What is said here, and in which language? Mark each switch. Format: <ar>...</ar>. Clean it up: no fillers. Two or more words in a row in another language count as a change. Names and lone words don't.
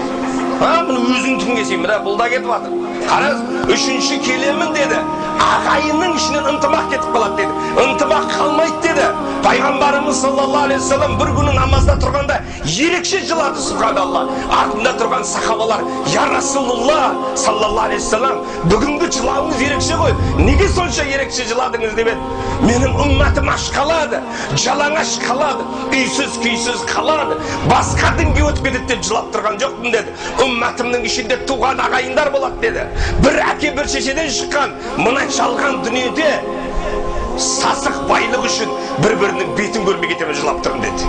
<kk>Мұны өзіңдікін кесем, бұл да кетіп жатыр. Қараңыз, үшінші келемін деді. Ағайынның ішінен ынтымақ кетіп қалады деді. Ынтымақ қалмайды деді. Пайғамбарымыз</kk> <ar>صلى الله عليه وسلم</ar> <kk>бір күні намазда тұрғанда ерекше жылады, субханалла.</kk> <ar>Артында тұрған сахабалар, يا رسول الله صلى الله عليه وسلم,</ar> <kk>бүгінгі жылауыңыз ерекше ғой. Неге сонша ерекше жыладыңыз деп еді. Менің үмметім аш қалады, жалаңаш қалады, үйсіз күйсіз қалады, басқа дінге өтіп кетеді деп жылап тұрған жоқпын деді. Үмметімнің ішінде туған ағайындар болады деді. Бір әке бір шешеден шыққан мына жалған дүниеде сасық байлық үшін бір-бірінің бетін көрмей кетемін жылап тұрмын деді.</kk>